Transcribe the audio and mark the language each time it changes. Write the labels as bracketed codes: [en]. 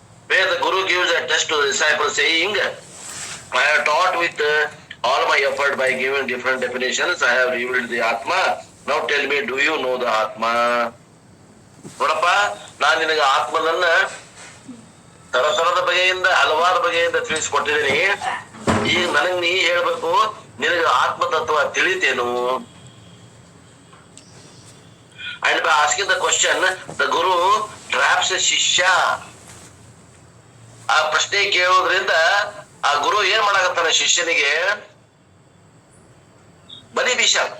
[en] Where the Guru gives a test to the disciple saying, I have taught with all my effort by giving different definitions. I have revealed the Atma. Now tell me, do you know the Atma? [kn] ನೋಡಪ್ಪ, ನಾನು ನಿನಗೆ ಆತ್ಮನನ್ನ ತರತರದ ಬಗೆಯಿಂದ ಹಲವಾರು ಬಗೆಯಿಂದ ತಿಳಿಸ್ಕೊಟ್ಟಿದ್ದೀನಿ. ಈಗ ನನಗ್ ನೀ ಹೇಳ್ಬೇಕು, ನಿನಗೆ ಆತ್ಮ ತತ್ವ ತಿಳಿತೇನು? [en] And by asking the question, the Guru traps a shishya. [kn] ಆ ಪ್ರಶ್ನೆ ಕೇಳೋದ್ರಿಂದ ಆ ಗುರು ಏನ್ ಮಾಡಾಕತ್ತಾನ, ಶಿಷ್ಯನಿಗೆ ಬಲಿ ಬೀಷ.